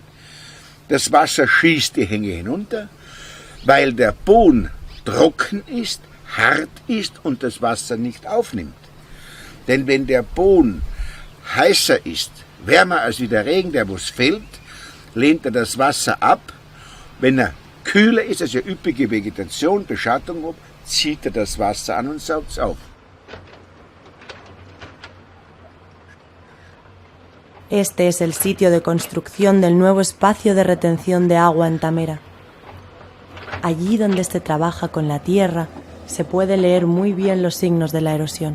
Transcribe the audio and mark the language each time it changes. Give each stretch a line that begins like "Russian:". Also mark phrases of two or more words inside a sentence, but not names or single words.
German: Das Wasser schießt die Hänge hinunter, weil der Boden trocken ist, hart ist und das Wasser nicht aufnimmt. Denn wenn der Boden heißer ist, wärmer als wie der Regen, der was fällt, lehnt er das Wasser ab. Wenn er kühler ist, also üppige Vegetation, Beschattung hat, zieht er das Wasser an und saugt es auf.
Spanish: Este es el sitio de construcción del nuevo espacio de retención de agua en Tamera. Allí donde se trabaja con la tierra, se puede leer muy bien los signos de la erosión.